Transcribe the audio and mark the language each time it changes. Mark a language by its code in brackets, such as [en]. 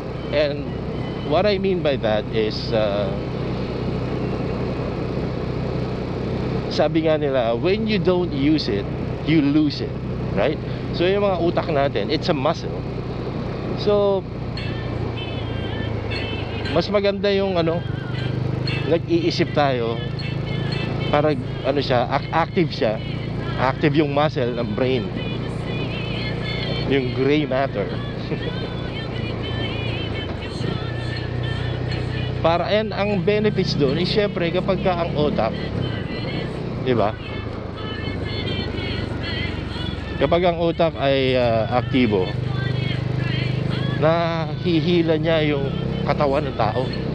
[en] And what I mean by that is [tl] sabi nga nila, [en] when you don't use it, you lose it, right? [tl] So yung mga utak natin, [en] it's a muscle. [tl] So mas maganda yung nag-iisip tayo para active siya. Active yung muscle ng brain, yung gray matter. Para ang benefits doon is syempre kapag ka ang utak, diba? Kapag ang utak ay aktibo, nahihila niya yung katawan ng tao.